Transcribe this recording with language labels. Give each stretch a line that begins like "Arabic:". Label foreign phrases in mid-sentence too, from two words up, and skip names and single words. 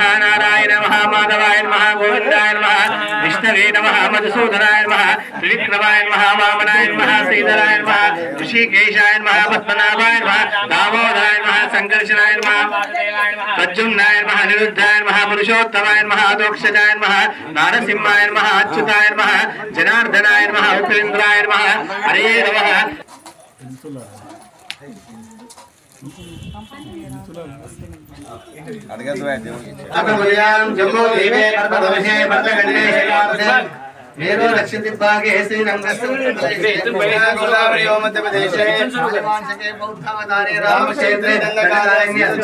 Sanskrit: నారాయణ నమః మాధవాయ నమః గోవిందాయ నమః విష్ణవే నమః మధుసూదనాయ నమః త్రివిక్రమాయ నమః వామనాయ నమః శ్రీధరాయ నమః ఋషికేశాయ నమః పద్మనాభాయ నమః దామోదరాయ నమః సంకర్షణాయ నమః ప్రద్యుమ్నాయ నమః నిరుద్ధాయ నమః పురుషోత్తమాయ నమః దోక్షజాయ నమః నారసింహాయ నమః అచ్యుతాయ నమః జనార్దనాయ నమః ఉపేంద్రాయ నమః హరే నమః. मेरो दक्षिण दिग्भागे श्रीरंगोदावरी मध्य प्रदेशे बौद्धावतारे रामक्षेत्रे दंडकारण्य